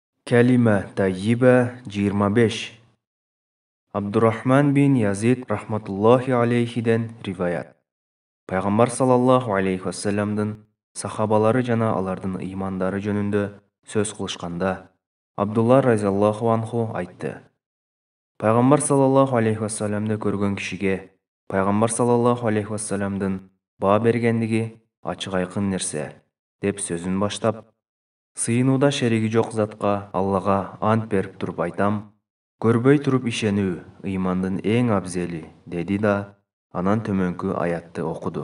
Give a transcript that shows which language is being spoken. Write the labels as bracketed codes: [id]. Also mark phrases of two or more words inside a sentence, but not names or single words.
[ar] كلمة طيبة 25. [ky] Абдурахман бин Язид [ar] رحمة الله عليه [ky] риваят. Пайғамбар [ar] صلى الله عليه وسلم [ky] сахабалары жана алардын имандары жөнүндө сөз кылышканда Абдулла [ar] رضي الله عنه [ky] айтты. Пайғамбар [ar] صلى الله عليه وسلم [ky] көргөн кишиге Пайғамбар [ar] صلى الله عليه وسلم [ky] баа бергендиги ачык айкын нерсе деп сөзүн баштап, сыйынууда шериги жок затка Аллага ант берип туруп айтам, көрбөй туруп ишенүү ыймандын эң абзели, деди да анан төмөнкү аятты окуду.